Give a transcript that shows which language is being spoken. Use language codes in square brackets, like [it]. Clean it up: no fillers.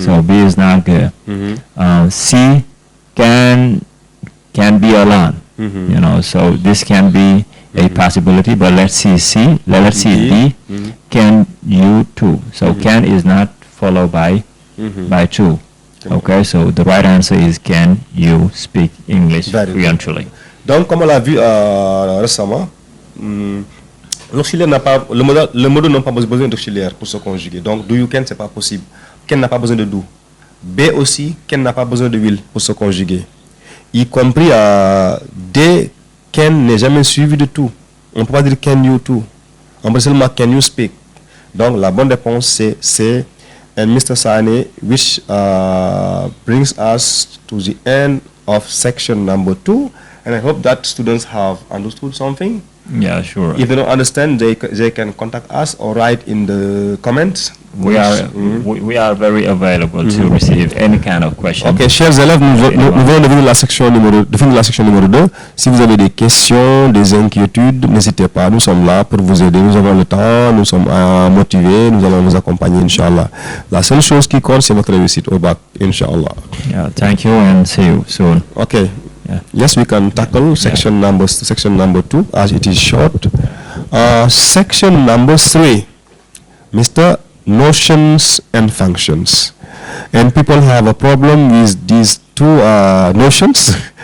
[en] So B is not good. C can be alone. So this can be a possibility, but let's see C. Let's see D. Can you too? So can is not followed by to. Okay, so the right answer is can you speak English fluently? [fr] Donc, comme on l'a vu récemment, l'auxiliaire n'a pas, le modal n'a pas besoin d'auxiliaire pour se conjuguer. Donc, do you can, c'est pas possible. Can n'a pas besoin de do. B aussi, can n'a pas besoin de will pour se conjuguer. Y compris D, can n'est jamais suivi de tout. On ne peut pas dire can you too. On peut seulement can you speak. Donc, la bonne réponse c'est C. [en] And Mr SANE, which brings us to the end of section number 2. And I hope that students have understood something. Yeah, sure. If they don't understand, they can contact us or write in the comments. We are very available to receive any kind of question. [fr] Ok, chers élèves, nous venons de finir la section numéro 2. Si vous avez des questions, des inquiétudes, n'hésitez pas. Nous sommes là pour vous aider. Nous avons le temps, nous sommes motivés, nous allons vous accompagner, Inch'Allah. La seule chose qui compte, c'est votre réussite au bac, Inch'Allah. [en] Yeah, thank you and see you soon. Okay. Yeah. Yes, we can tackle section number 2 as it is short. Section number 3, Mr. Notions and functions. And people have a problem with these two notions.